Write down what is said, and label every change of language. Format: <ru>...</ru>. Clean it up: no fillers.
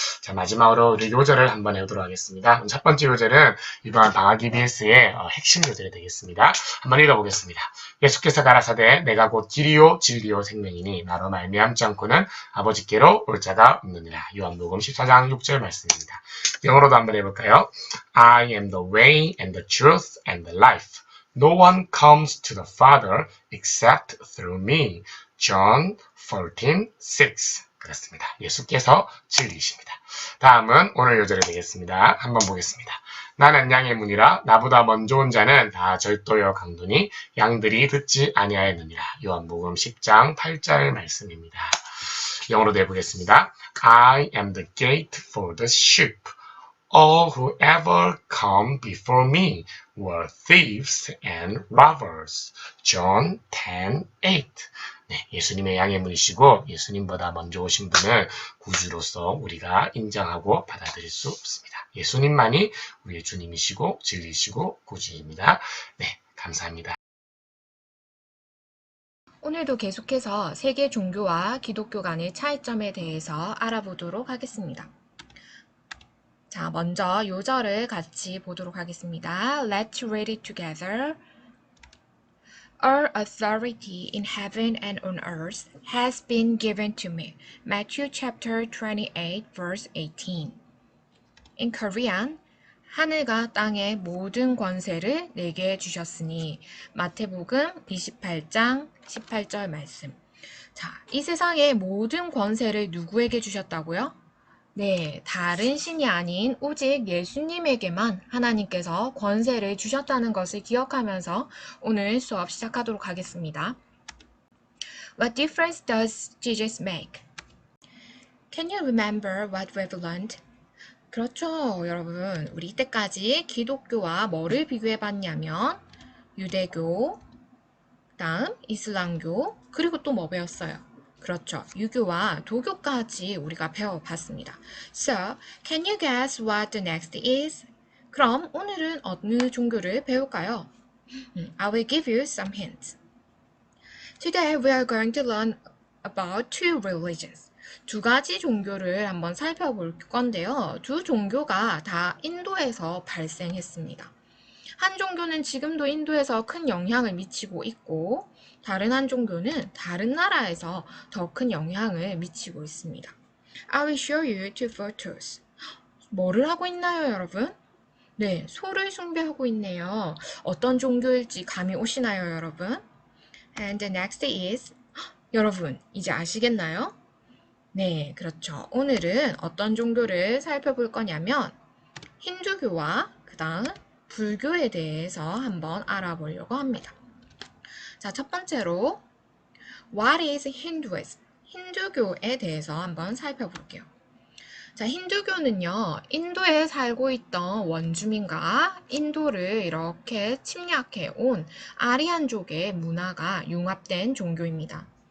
<ko>자, 마지막으로 우리 요절을 한번 해보도록 하겠습니다. 첫 번째 요절은 이번 방학 EBS의 핵심 요절이 되겠습니다. 한번 읽어보겠습니다. 예수께서 가라사대 내가 곧 길이요 진리요 생명이니 나로 말미암지 않고는 아버지께로 올 자가 없느니라. 요한복음 14장 6절 말씀입니다. 영어로도 한번 해볼까요?</ko> <en>I am the way and the truth and the life. No one comes to the Father except through me. John 14:6.</en> <ko>그렇습니다. 예수께서 진리이십니다. 다음은 오늘 요절이 되겠습니다. 한번 보겠습니다. 나는 양의 문이라 나보다 먼저 온 자는 다 절도여 강도니 양들이 듣지 아니하였느니라. 요한복음 10장 8절 말씀입니다. 영어로도 해보겠습니다.</ko> <en>I am the gate for the sheep. All who ever come before me were thieves and robbers. John 10:8.</en> <ko>네, 예수님의 양해물이시고 예수님보다 먼저 오신 분을 구주로서 우리가 인정하고 받아들일 수 없습니다. 예수님만이 우리의 주님이시고 진리시고 구주입니다. 네, 감사합니다. 오늘도 계속해서 세계 종교와 기독교 간의 차이점에 대해서 알아보도록 하겠습니다. 자, 먼저 요절을 같이 보도록 하겠습니다.</ko> <en>Let's read it together. All authority in heaven and on earth has been given to me. Matthew chapter 28, verse 18. In Korean,</en> <ko>하늘과 땅의 모든 권세를 내게 주셨으니 마태복음 28장 18절 말씀. 자, 이 세상의 모든 권세를 누구에게 주셨다고요? 네, 다른 신이 아닌 오직 예수님에게만 하나님께서 권세를 주셨다는 것을 기억하면서 오늘 수업 시작하도록 하겠습니다.</ko> <en>What difference does Jesus make? Can you remember what we've learned?</en> <ko>그렇죠, 여러분. 우리 이때까지 기독교와 뭐를 비교해봤냐면 유대교, 다음 이슬람교, 그리고 또 뭐 배웠어요? 그렇죠, 유교와 도교까지 우리가 배워봤습니다.</ko> <en>So, can you guess what the next is?</en> <ko>그럼 오늘은 어느 종교를 배울까요?</ko> <en>I will give you some hints. Today we are going to learn about two religions.</en> <ko>두 가지 종교를 한번 살펴볼 건데요. 두 종교가 다 인도에서 발생했습니다. 한 종교는 지금도 인도에서 큰 영향을 미치고 있고 다른 한 종교는 다른 나라에서 더 큰 영향을 미치고 있습니다.</ko> <en>I will show you two photos.</en> <ko>뭐를 하고 있나요, 여러분? 네, 소를 숭배하고 있네요. 어떤 종교일지 감이 오시나요, 여러분?</ko> <en>And the next is</en> <ko>여러분, 이제 아시겠나요? 네, 그렇죠. 오늘은 어떤 종교를 살펴볼 거냐면 힌두교와 그 다음 불교에 대해서 한번 알아보려고 합니다. 자, 첫 번째로</ko> <en>What is Hinduism?</en> <ko>힌두교에 대해서 한번 살펴볼게요. 자, 힌두교는요, 인도에 살고 있던 원주민과 인도를 이렇게 침략해 온 아리안족의 문화가 융합된 종교입니다.</ko>